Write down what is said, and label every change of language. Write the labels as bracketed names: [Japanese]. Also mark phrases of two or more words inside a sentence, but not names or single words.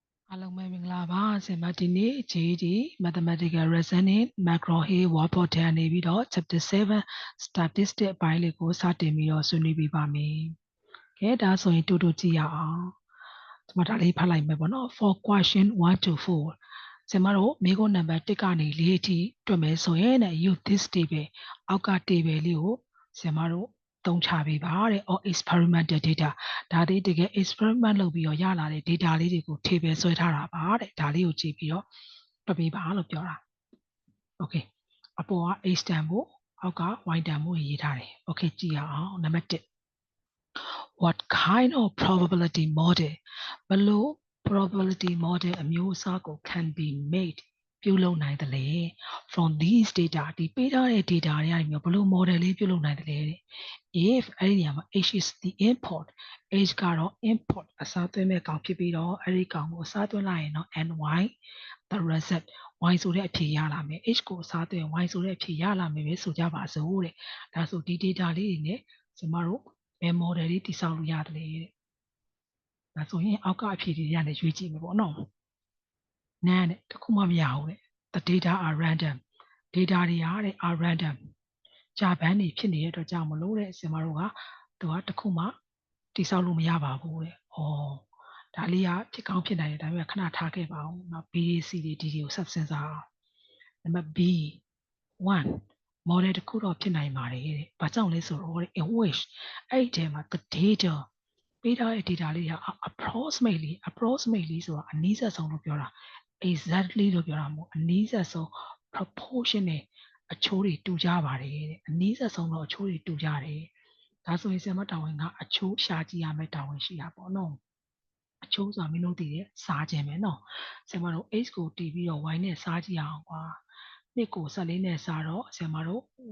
[Burmese] အားလုံးပဲမင်္ဂလာပါဆင်မဒီနေ့ GED Mathematical Reasoning McGraw-Hill Word Portal နေပြီးတော့ Chapter 7 Statistics အပိုင်းလေးကိုစတင်ပြီးတော့ဆွေးနွေးပြပါမယ်။ ကဲဒါဆိုရင်တူတူကြည့်ရအောင်။ဒီမှာဒါလေးဖတ်လိုက်မယ်ပေါ့နော် [English] For question 1 to 4 [Burmese] ဆင်မတို့မိကုန်းနံပါတ်1ကနေ4အထိတွက်မယ်ဆိုရင် [English] use this table [Burmese] အောက်က table လေးကိုဆင်မတို့သုံးချပေးပါတဲ့ [English] or experimental data [Burmese] ဒါလေးတကယ် experiment လုပ်ပြီးတော့ရလာတဲ့ data လေးတွေကို table ဆွဲထားတာပါတဲ့ဒါလေးကိုကြည့်ပြီးတော့တွက်ပေးပါလို့ပြောတာ okay အပေါ်က x တန်ဖို့အောက်က y တန်ဖို့ရေးထားတယ် okay ကြည့်ရအောင်နံပါတ်1 [English] what kind of probability model [Burmese] ဘယ်လို [English] probability model [Burmese] အမျိုးအစားကို [English] can be made [Burmese] ပြုလုပ်နိုင်တယ်လေ [English] from these data [Burmese] ဒီပေးထားတဲ့ data တွေကနေဘယ်လို model လေးပြုလုပ်နိုင်တယ်လေ if အဲ့ဒီနေရာမှာ [English] h is the [Burmese] input h ကတော့ input အစားသွင်းမဲ့ကောင်ဖြစ်ပြီးတော့အဲ့ဒီကောင်ကိုအစားသွင်းလိုက်ရင်တော့ ny [English] the result [Burmese] y ဆိုတဲ့အဖြေရလာမယ် h ကိုအစားသွင်း y ဆိုတဲ့အဖြေရလာမယ်ပဲဆိုကြပါစို့တဲ့ဒါဆိုဒီ data လေးတွေနဲ့ကျမတို့ဘယ် model လေးတည်ဆောက်လို့ရတယ်လေတဲ့ဒါဆိုရင်အောက်ကအဖြေတွေရနေရွေးကြည့်မယ်ပေါ့နော်နားနဲ့တခုမှမရဘူးတဲ့ [English] the data are random [Burmese] data တွေဟာတဲ့ [English] are random [Burmese] ကြာပန်းနေဖြစ်နေတဲ့အတွက်ကြောင့်မလို့တဲ့ကျမတို့ကသူကတခုမှတည်ဆောက်လို့မရပါဘူးတဲ့။ဒါလေးကဖြစ်ကောင်းဖြစ်နိုင်တယ်ဒါပေမဲ့ခဏထားခဲ့ပါအောင်။နောက် BAC တွေဒီကိုဆက်စဉ်းစားအောင်။နံပါတ် B 1 model တစ်ခုတော့ဖြစ်နိုင်ပါတယ်တဲ့။ဘာကြောင့်လဲဆိုတော့ [English] in which [Burmese] အဲ့ဒီထဲမှာ [English] the data [Burmese] ပေးထားတဲ့ data လေးက approximately ဆိုတာအနည်းဆက်ဆုံးလို့ပြောတာ exactly လို့ပြောတာမဟုတ်အနည်းဆက်ဆုံး proportion နဲ့အချိုးတွေတူကြပါတယ်တဲ့အနည်းဆက်ဆုံးတော့အချိုးတွေတူကြတယ်ဒါဆိုရင်ဆရာမတာဝန်ကအချိုးရှာကြည့်ရမယ်တာဝန်ရှိတာပေါ့နော်အချိုးဆိုတာမင်းတို့သိတယ်စားခြင်းပဲနော်ဆရာမတို့ x ကိုတီးပြီးတော့ y နဲ့စားကြည့်အောင်ကွာ2ကို14နဲ့စားတော့ဆရာမတို့